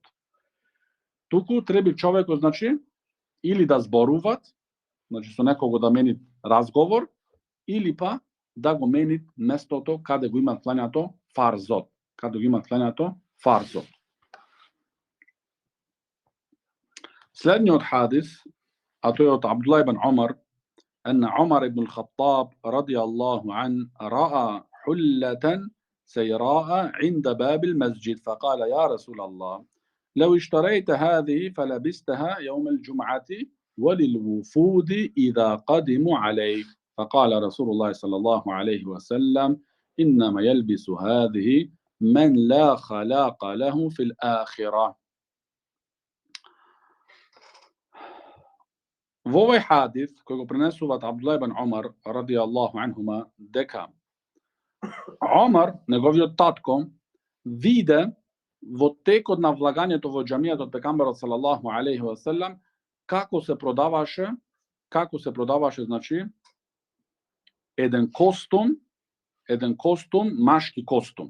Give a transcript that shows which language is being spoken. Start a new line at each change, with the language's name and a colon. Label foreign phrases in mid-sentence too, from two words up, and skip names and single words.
Macedonian: Туку треба човекот, значи, или да зборуваат, значи со некого да менит разговор, или па да го менит местото каде го има кланјато фарзот. Следниот хадис, а тој од Абдуллах ибн Умар,
Arabic: أن عمر بن الخطاب رضي الله عنه رأى حلة سيراء عند باب المسجد فقال يا رسول الله لو اشتريت هذه فلبستها يوم الجمعة وللوفود إذا قدموا عليك فقال رسول الله صلى الله عليه وسلم إنما يلبس هذه من لا خلاق له في الآخرة.
Macedonian: Во овој хадис, кој го пренесуваат Абдуллах ибн Умар,
Arabic: رضي الله عنهما,
Macedonian: дека Омар, неговиот татко, виде во текот на влагањето во џамијата од пегамберот
Arabic: صلى الله عليه وسلم,
Macedonian: како се продаваше, значи, еден костум, машки костум.